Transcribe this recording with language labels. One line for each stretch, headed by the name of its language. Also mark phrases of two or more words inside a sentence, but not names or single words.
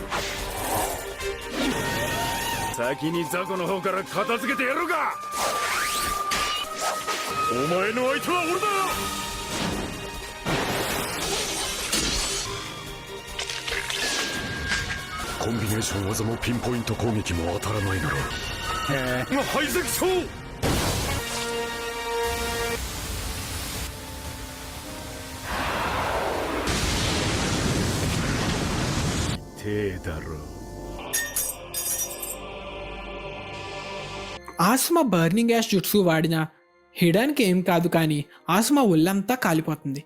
Japanese: 先に雑魚の方から片付けてやろうか。お前の相手は俺だ。コンビネーション技もピンポイント攻撃も当たらないなら排斥そう。
Telugu: ఆసుమా బర్నింగ్ యాష్ జుట్సు వాడినా హిడాన్కి ఏం కాదు, కానీ ఆసుమా ఒళ్ళంతా కాలిపోతుంది.